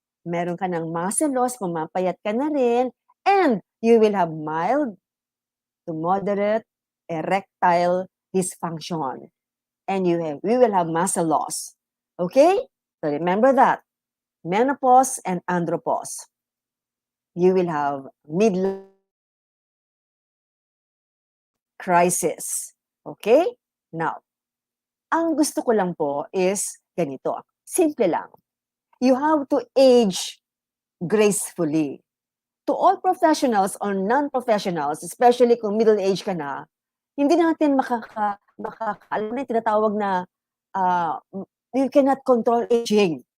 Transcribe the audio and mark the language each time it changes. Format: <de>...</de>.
<tl>Meron ka ng</tl> <en>muscle loss,</en> <tl>pumapayat ka na rin,</tl> <en>and you will have mild to moderate erectile dysfunction. And we will have muscle loss. Okay? So remember that. Menopause and andropause. You will have midlife crisis. Okay?</en> <tl>Now, ang gusto ko lang po is ganito. Simple lang.</tl> <en>You have to age gracefully. To all professionals or non-professionals,</en> <tl>especially kung middle-age ka na, hindi natin alam na yung tinatawag na</tl> <en>you cannot control aging.</en>